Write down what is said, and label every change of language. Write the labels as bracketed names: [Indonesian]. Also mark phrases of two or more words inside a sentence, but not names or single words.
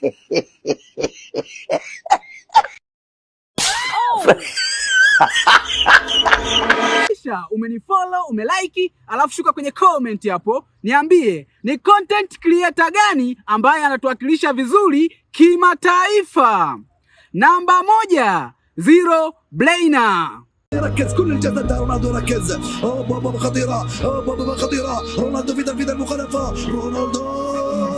[Swahili] Kisha umenifollow, umelike, alafu shuka kwenye comment hapo niambie ni [English] content creator [Swahili] gani ambaye anatuwakilisha vizuri kimataifa. Namba 1, Zero Brainer. [Arabic] ركز كل الجسد رونالدو ركز بابا خطيرة بابا خطيرة رونالدو في تنفيذ المخالفة رونالدو